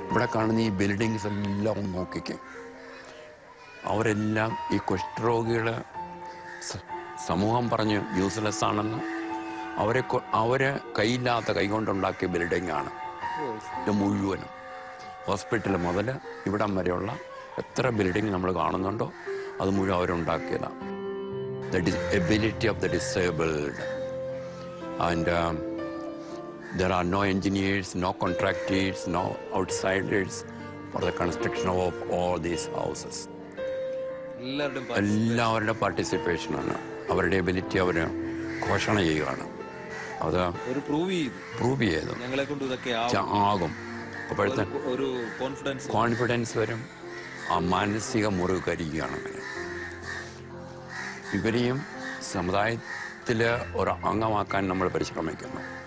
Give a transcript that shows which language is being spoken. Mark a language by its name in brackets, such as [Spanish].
[Malayalam] ഇവിടെ കാണുന്ന ഈ ബിൽഡിങ്സ് എല്ലാം നോക്കിക്കും. അവരെല്ലാം ഈ കുഷ്ഠരോഗികൾ സമൂഹം പറഞ്ഞ് യൂസ്ലെസ് ആണെന്ന്. അവരെ കൈയില്ലാത്ത കൈകൊണ്ടുണ്ടാക്കിയ ബിൽഡിങ്ങാണ് ഇത് മുഴുവനും. ഹോസ്പിറ്റൽ മുതൽ ഇവിടം വരെയുള്ള എത്ര ബിൽഡിംഗ് നമ്മൾ കാണുന്നുണ്ടോ അത് മുഴുവൻ അവരുണ്ടാക്കിയതാണ്. [English] The ability of the disabled. And there are no engineers, no contractors, no outsiders for the construction of all these houses. [Malayalam] എല്ലാവരുടെ പാർട്ടിസിപ്പേഷനാണ്. അവരുടെ എബിലിറ്റി അവർ ഘോഷണ ചെയ്യുകയാണ്. അത് പ്രൂവ് ചെയ്തു ആകും. അപ്പോഴത്തെ ഒരു കോൺഫിഡൻസ് വരും. ആ മാനസിക മുറിവ് കരിക്കുകയാണ്. അങ്ങനെ ഇവരെയും സമുദായത്തിൽ ഒരു അംഗമാക്കാൻ നമ്മൾ പരിശ്രമിക്കുന്നു.